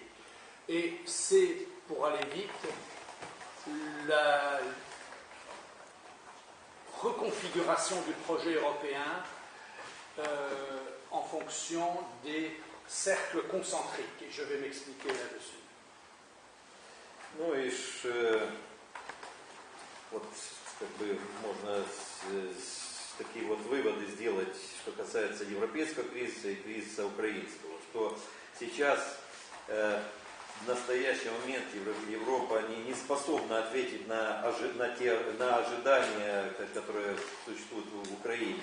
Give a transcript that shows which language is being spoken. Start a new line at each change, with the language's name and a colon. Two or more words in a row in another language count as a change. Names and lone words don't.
French: Et c'est, pour aller vite, la reconfiguration du projet européen en fonction des cercles concentriques. Et je vais m'expliquer là-dessus.
Russian: Ну и вот как бы можно такие вот выводы сделать, что касается европейского кризиса и кризиса украинского, что сейчас в настоящий момент Европа не способна ответить на ожидания, которые существуют в Украине.